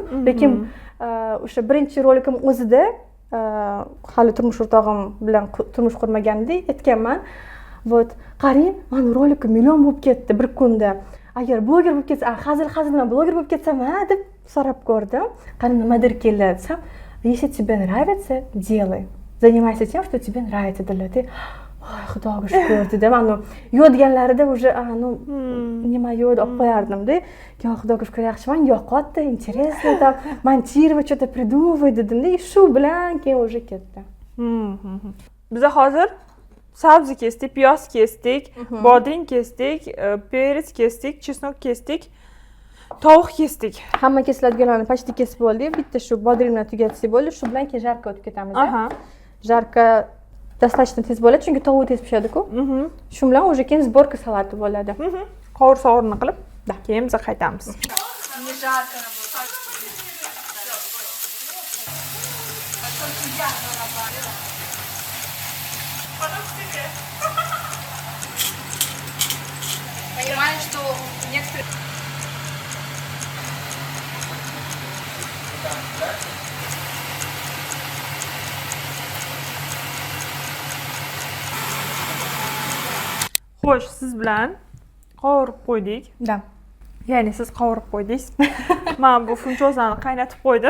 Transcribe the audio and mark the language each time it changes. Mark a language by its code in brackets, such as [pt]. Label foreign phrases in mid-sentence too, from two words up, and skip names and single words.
[uz] Lekin o'sha birinchi rolikim o'zida hali turmush o'rtog'im bilan turmush qurmaganda aytganman. Вот, qarang, meni rolikim million bo'lib ketdi bir kunda. Agar bloger bo'lib ketsa, hazil bilan bloger bo'lib ketsam, deb so'rab ko'rdim. Qani nimadir keladi desam, [ru] если тебе нравится, делай. Занимайся тем, что тебе нравится, [uz] dedi. Voy, xudoga shukr dedim. Yodganlarida уже, nima yod olib qo'yardim-da. Yo, xudoga shukr, yaxshiman, yoqotdi, [ru] интересно, там, монтировать, что-то придумывать [uz] dedim-da. Shu bilan keyin уже ketdi. Biz hozir sabzi kesdik, piyoz kesdik, bodring kesdik, perets kesdik, chesnok kesdik, tovuq kesdik. Hamma kesiladiganlarni почти kesib bo'ldik. Bitta shu bodringni tugatsak bo'ldi. Shu bilan keyin jarka o'tib ketamiz. Jarka достаточно tez bo'ladi, chunki tovuq tez pishadi-ku. Shu bilan уже keyin сборка salati bo'ladi. Qovur-sovurini qilib, keyin biz qaytamiz. [ru] Понимаешь, что некоторые [uz] Xo'sh, siz bilan qovurib qo'ydik. Da. Ya'ni siz qovurib qo'ydingiz. Men bu funchozani qaynatib qo'ydim.